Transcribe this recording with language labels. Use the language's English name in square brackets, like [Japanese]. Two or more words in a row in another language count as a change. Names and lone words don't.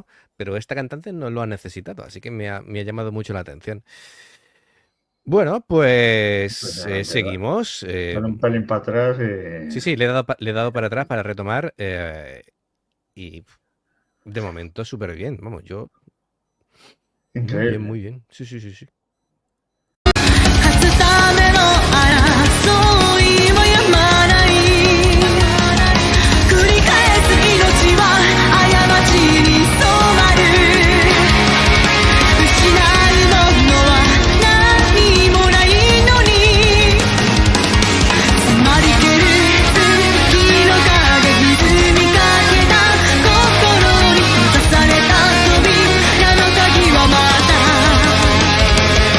[Spanish] Pero esta cantante no lo ha necesitado, así que me ha llamado mucho la atención. Bueno, pues Impresionante, ¿verdad? seguimos. Dar un pelín para atrás Sí, sí, le he dado para atrás para retomar y de momento súper bien. Vamos, yo muy bien, increíble. muy bien. Sí, sí, sí, sí. [Japanese] 勝つための争いはやまない繰り返す命は過ちに染まる失うものは何もないのに詰まりける月の影沈みかけた心に閉ざされた扉の鍵はまた